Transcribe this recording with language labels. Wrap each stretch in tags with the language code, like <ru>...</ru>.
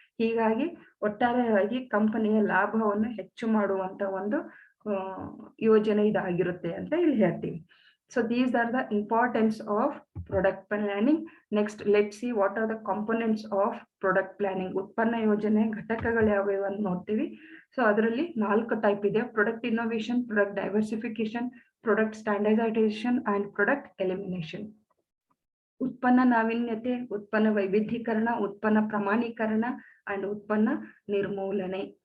<kn>ಹೀಗಾಗಿ ಒಟ್ಟಾರೆಯಾಗಿ ಕಂಪನಿಯ ಲಾಭವನ್ನು ಹೆಚ್ಚು ಮಾಡುವಂತ ಒಂದು ಯೋಜನೆ ಇದಾಗಿರುತ್ತೆ ಅಂತ ಇಲ್ಲಿ ಹೇಳ್ತೀವಿ.</kn> <en>So these are the importance of product planning. Next, let's see what are the components of product planning.</en> <kn>ಉತ್ಪನ್ನ ಯೋಜನೆ ಘಟಕಗಳು ಯಾವ್ಯಾವ ಅಂತ ನೋಡ್ತೀವಿ. ಸೊ ಅದರಲ್ಲಿ 4 ಟೈಪ್ ಇದೆ: product innovation, product diversification, product standardisation and product elimination. ಉತ್ಪನ್ನ ನಾವೀನ್ಯತೆ, ಉತ್ಪನ್ನ ವೈವಿಧ್ಯೀಕರಣ, ಉತ್ಪನ್ನ ಪ್ರಮಾಣೀಕರಣ ಅಂಡ್ ಉತ್ಪನ್ನ ನಿರ್ಮೂಲನೆ.</kn>